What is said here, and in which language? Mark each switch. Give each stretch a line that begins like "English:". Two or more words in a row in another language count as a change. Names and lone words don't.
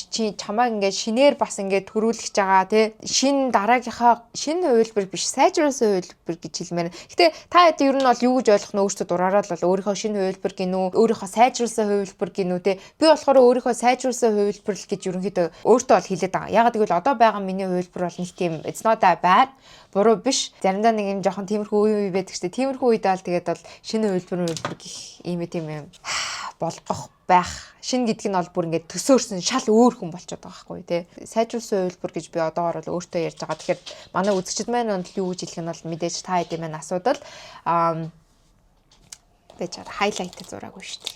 Mongolian: Чи чамайг ингээд шинээр бас ингээд төрүүлж байгаа тий. Шинэ дараагийнхаа шинэ хувилбар биш сайжруулсан хувилбар гэж хэлмээр. Гэтэ та хэд ер нь бол юу гэж ойлгох нь өөртөө дураараа л өөрийнхөө шинэ хувилбар гинүү, өөрийнхөө сайжруулсан хувилбар гинүү тий. Би болохоор өөрийнхөө сайжруулсан хувилбар л гэж ерөнхийдөө өөртөө бол хэлээд байгаа. Ягаад гэвэл одоо байгаа миний хувилбар бол нэг тийм
English: it's not that bad.
Mongolian: Буруу биш. Заримдаа нэг юм жоохон тиймэрхүү үе байдаг шүү дээ. Тиймэрхүү үед бол тэгээд бол шинэ хувилбар гэх ийм юм болгох байх. Шинэ гэдэг нь бол бүр ингээд төсөөрсөн шал өөр хүн болчиход байгаа байхгүй тий. Сайжруулсан хувилбар гэж би одоогоор бол өөртөө ярьж байгаа. Тэгэхээр манай үзэгчид маань юу гэж хэлэх нь бол мэдээж та хэдийн маань асуудал байж хайлайт зураагүй шүү дээ.